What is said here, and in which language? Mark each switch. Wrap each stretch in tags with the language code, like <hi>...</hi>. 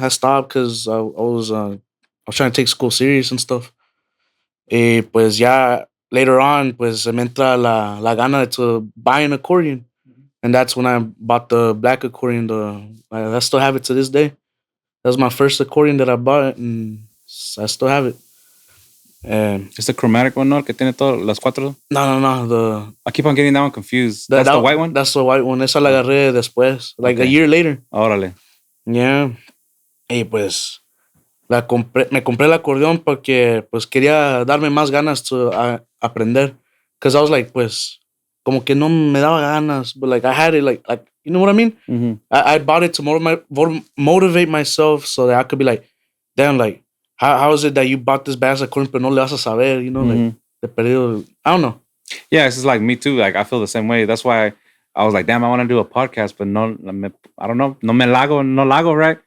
<en>I stopped because I was trying to take school serious and stuff.</en> <es>Y pues ya</es> <en>later on,</en> <es>pues se me entra la gana</es> <en>to buy an accordion. And that's when I bought the black accordion. I still have it to this day. That was my first accordion that I bought, and I still have it. It's the chromatic one,</en> <es>¿no? El que tiene todas las cuatro. No.</es> <en>I keep on getting that one confused. That's the white one? That's the white one.</en> <es>Esa la agarré después,</es> <en>like a year later.</en> <es>Órale.</es> <en>Yeah.</en> <es>Y pues me compré el acordeón porque pues quería darme más ganas to aprender.</es> <en>Because I was like,</en> <es>pues, como que no me daba ganas.</es> <en>But like, I had it like you know what I mean? Mm-hmm. I bought it to motivate myself so that I could be like, damn, like, how is it that you bought this bass accordion</en> <es>pero no le vas a saber,</es> <en>you know? Like,</en> <es>de perdido,</es> <en>I don't know. Yeah, it's just like me too. Like, I feel the same way. That's why I was like, damn, I want to do a podcast, but I don't know. No lago, right?</en>